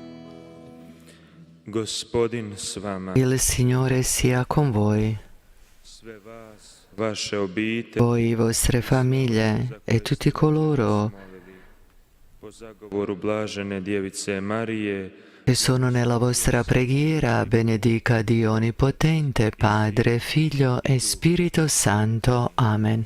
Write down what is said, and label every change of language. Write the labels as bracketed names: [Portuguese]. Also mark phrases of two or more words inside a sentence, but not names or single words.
[Croatian] Gospodin s vama. [Italian] Il Signore sia con voi. [Croatian] vaše obitelji, [Italian] voi, vostre famiglie e tutti coloro [Croatian] po zagovoru blažene djevice Marije, [Italian] che sono nella vostra preghiera, benedica Dio Onnipotente, Padre, Figlio e Spirito Santo. Amen.